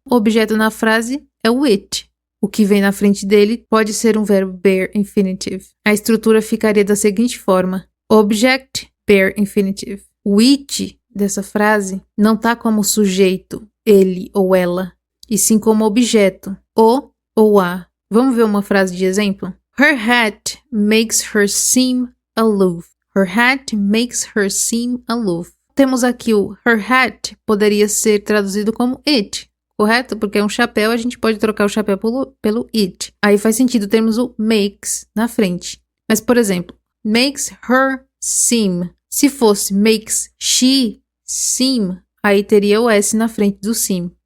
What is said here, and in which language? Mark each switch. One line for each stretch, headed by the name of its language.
Portuguese: O objeto na frase é o it. O que vem na frente dele pode ser um verbo bare infinitive. A estrutura ficaria da seguinte forma. Object, bare infinitive. O it dessa frase não está como sujeito, ele ou ela, e sim como objeto, o ou a. Vamos ver uma frase de exemplo?
English: Her hat makes her seem aloof. Her hat makes her seem aloof.
Portuguese: Temos aqui o her hat, poderia ser traduzido como it, correto? Porque é um chapéu, a gente pode trocar o chapéu pelo it. Aí faz sentido termos o makes na frente. Mas, por exemplo,
English: makes her seem.
Portuguese: Se fosse
English: makes she seem,
Portuguese: aí teria o S na frente do seem.